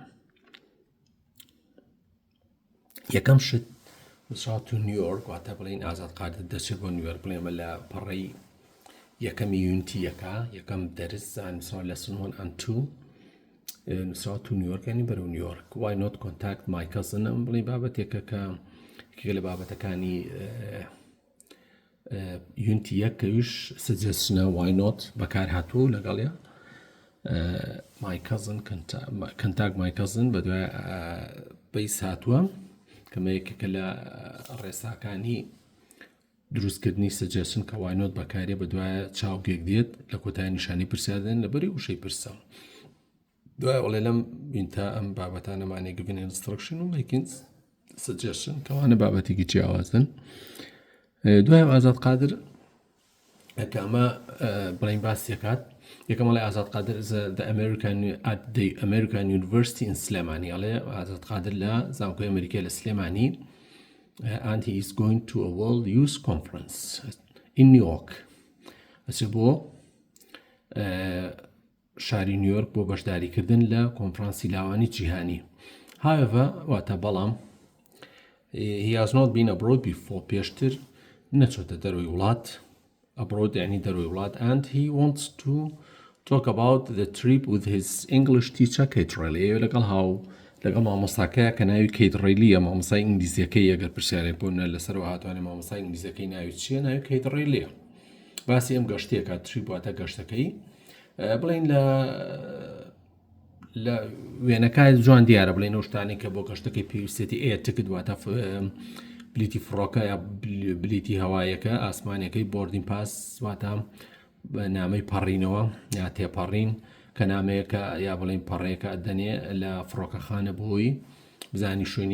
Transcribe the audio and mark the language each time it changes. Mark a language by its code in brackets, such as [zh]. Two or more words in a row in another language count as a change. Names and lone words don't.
[ckb] یەکەم شت وسڵات و نیویۆرک واتە بڵین ئازاد قادر دەچێت بۆ نیویۆرک بڵێ ئەمە لە پەڕەی یەکەمی یوینتی یەکا یەکەم دەرس نووسراوە لە سنوان ئەنتو نووسراوە تو نیویۆرکانی بەرەو نیویۆرک. [en] why not contact my cousin [ckb] ئەم بڵێ بابەتێکە کە یەکێکە لە بابەتەکانی یوینتی یەک کەویش سجێشنە [en] why not [ckb] بەکار هاتووە لەگەڵە [en] my cousin contact my cousin [ckb] بە دوای بەیس هاتووە کەمە یەکێکە لە ڕێساکانی دروستکردنی سجێشن کە [en] why not [ckb] بەکارێ بە دوایە چاوگێک دێت لە کۆتای نیشانی پرسیادن لەبەری وشەی پرسە دوای وڵێ لەم بینتە ئەم بابەتانەمانێ گڤن instruction و [en] making suggestion [ckb] کەوانە بابەتێکی جیاوازن. دوای ئازاد قادر کە ئەمە بڵین باسیەکات یەکەم وڵێ ئازاد قادر [en] at the American University in [ckb] سلێمانی ئەڵێ ئازاد قادر لە زانکۆی ئەمریکای لە سلێمانی [en] and he is going to a World Youth Conference in New York. [ckb] ئەچێ بۆ شاری نیویۆرک بۆ بەشداریکردن لە کۆنفرانسی لاوانی جیهانی. However واتە بەڵام [en] he has not been abroad before [ckb] پێشتر نەچۆتە دەروی وڵات abroad یعنی دەروی وڵات [en] and he wants to talk about the trip with his English teacher [ckb] Qadir لەگەڵ مامۆستاکەیە کە ناوی کەیدڕێلیە مامۆستای ئینگلیزیەکەی ئەگەر پرسیارێک بۆنە لەسەرەوە هاتوانێ مامۆستای ئینگلیزیەکەی ناوی چییە ناوی کەیدڕێلیە باسی ئەم گەشتێکە تریپ واتە گەشتەکەی بڵین لە وێنەکای جوان دیارە بڵێن ئەو شتانی کە بۆ گەشتەکەی پێویستێتی تکت واتە بلیتی فڕۆکە یا بلیتی هەوایەکە ئاسمانیەکەی [en] boarding pass [ckb] واتە نامەی پەڕینەوە یا تێپەڕین کە نامەیەکە یا بڵین پەڕەیەکە ئەدەنێ لە فڕۆکەخانە بۆی بزانی